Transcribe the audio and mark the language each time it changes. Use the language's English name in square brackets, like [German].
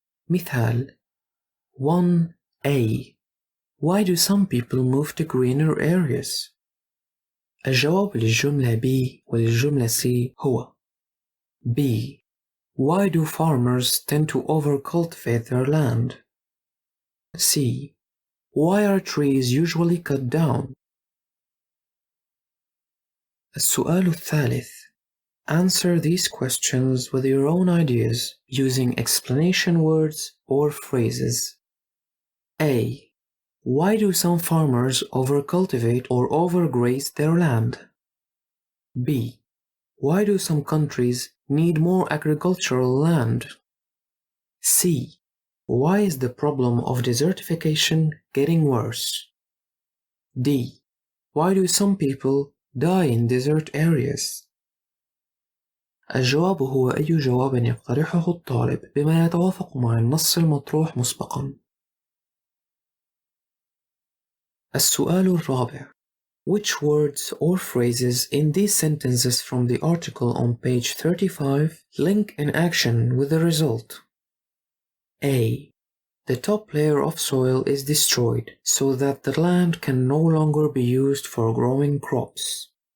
[Arabic] مثال 1a. [English] Why do some people move to greener areas? [Arabic] الجواب للجملة B وللجملة C هو B. [English] Why do farmers tend to overcultivate their land? C. Why are trees usually cut down? [Arabic] السؤال الثالث. [English] Answer these questions with your own ideas using explanation words or phrases. A. Why do some farmers overcultivate or overgraze their land? B. Why do some countries need more agricultural land? C. Why is the problem of desertification getting worse? D. Why do some people die in desert areas? [Arabic] الجواب هو أي جواب يقترحه الطالب بما يتوافق مع النص المطروح مسبقا. السؤال الرابع. [English] Which words or phrases in these sentences from the article on page 35 link in action with the result? A. The top layer of soil is destroyed so that the land can no longer be used for growing crops.